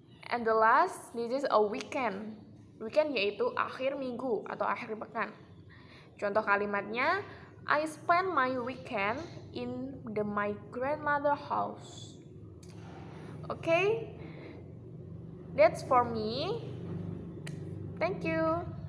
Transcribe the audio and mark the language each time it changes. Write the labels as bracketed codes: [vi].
[en] And the last, this is a weekend. [id] Weekend yaitu akhir minggu atau akhir pekan. Contoh kalimatnya, [en] I spend my weekend in my grandmother house. Okay? That's for me. Thank you.